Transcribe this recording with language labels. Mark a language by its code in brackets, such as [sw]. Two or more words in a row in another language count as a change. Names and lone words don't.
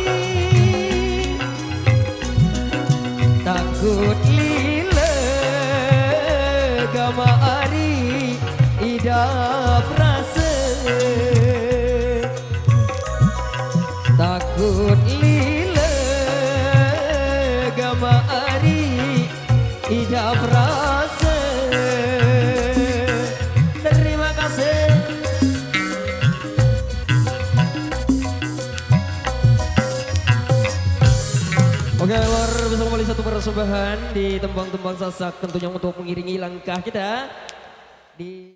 [sas] takut lile gama ari idap rasa takut lile gama ari idap rasa terima kasih. [id] Oke, luar biasa kembali satu persembahan di tembang-tembang sasak tentunya untuk mengiringi langkah kita di